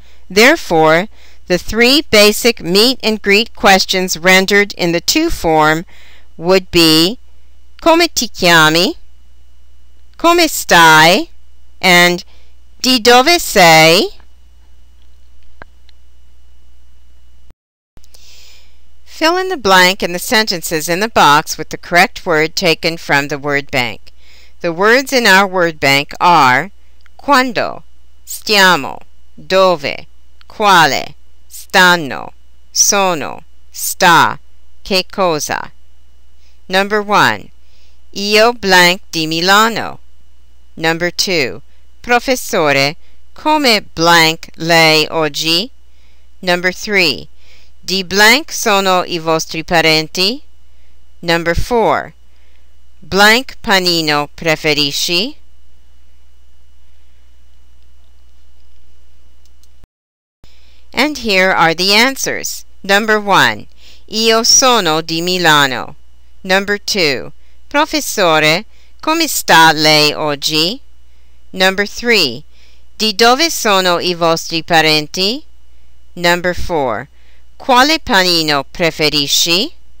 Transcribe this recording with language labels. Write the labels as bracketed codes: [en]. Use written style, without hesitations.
[en] Therefore, the three basic meet and greet questions rendered in the to form would be [it] come ti chiami, come stai, [en] and [it] di dove sei? [en] Fill in the blank in the sentences in the box with the correct word taken from the word bank. The words in our word bank are quando, stiamo, dove, quale, stanno, sono, sta, che cosa. Number 1. [it] Io [en] blank [it] di Milano. [en] Number 2. [it] Professore, come [en] blank [it] lei oggi? [en] Number 3. [it] Di [en] blank [it] sono I vostri parenti? [en] Number 4. Blank [it] panino preferisci? [en] And here are the answers. Number 1. [it] Io sono di Milano. [en] Number 2. [it] Professore, come sta lei oggi? [en] Number 3. [it] Di dove sono I vostri parenti? [en] Number 4. [it] Quale panino preferisci?